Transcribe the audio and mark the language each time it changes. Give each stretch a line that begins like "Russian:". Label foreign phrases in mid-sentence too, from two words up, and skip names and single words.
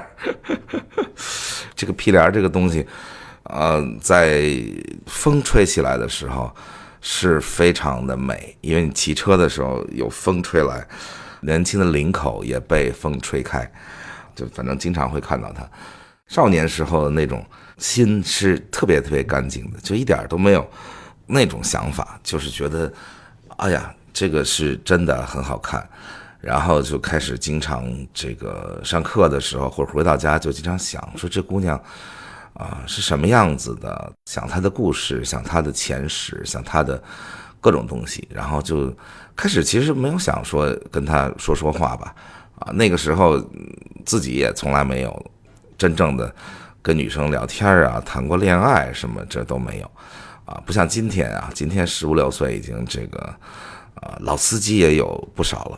Chinese: 這個屁簾這個東西，在風吹起來的時候是非常的美，因為你骑車的時候有風吹来，年輕的領口也被風吹開，就反正經常會看到它。少年時候的那種心是特別特別乾淨的，就一點都沒有那種想法，就是覺得哎呀這個是真的很好看，然後就開始经常這個上課的時候或者回到家就经常想說這姑娘是什麼樣子的，想她的故事，想她的前世，想她的各種東西，然後就開始其實沒有想說跟她说話吧，那個時候自己也從來沒有真正的跟女生聊天啊，談過戀愛什麼這都沒有不像今天今天15、16歲已經這個老司機也有不少了。